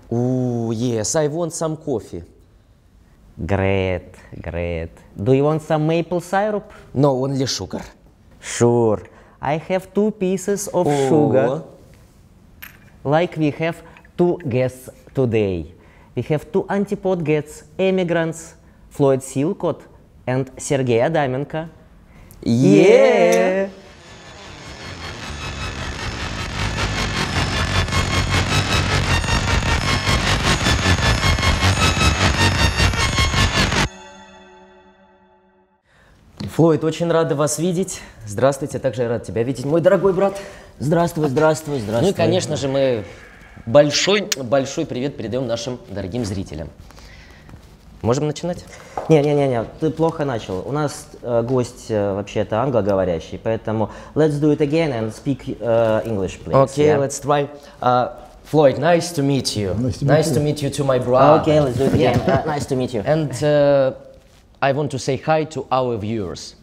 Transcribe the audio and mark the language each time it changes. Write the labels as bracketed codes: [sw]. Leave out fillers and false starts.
[en] Ooh, yes, I want some coffee. Great, great. Do you want some maple syrup? No, only sugar. Sure. I have 2 pieces of sugar. Like we have 2 guests today. We have 2 Антипод guests, Эмигранты, Флойд Силкотт and Сергей Адаменко. Yeah! [ru] Флойд, очень рада вас видеть. Здравствуйте, также я рад тебя видеть, мой дорогой брат. Здравствуй, здравствуй, здравствуй. Ну и, конечно же, мы большой привет передаем нашим дорогим зрителям. Можем начинать? Не, ты плохо начал. У нас гость вообще-то англоговорящий, поэтому [en] let's do it again and speak English, please. Okay, yeah? Let's try. Floyd, nice to meet you. Nice to meet you to my brother. Okay, let's do it again. Nice to meet you. And I want to say hi to our viewers.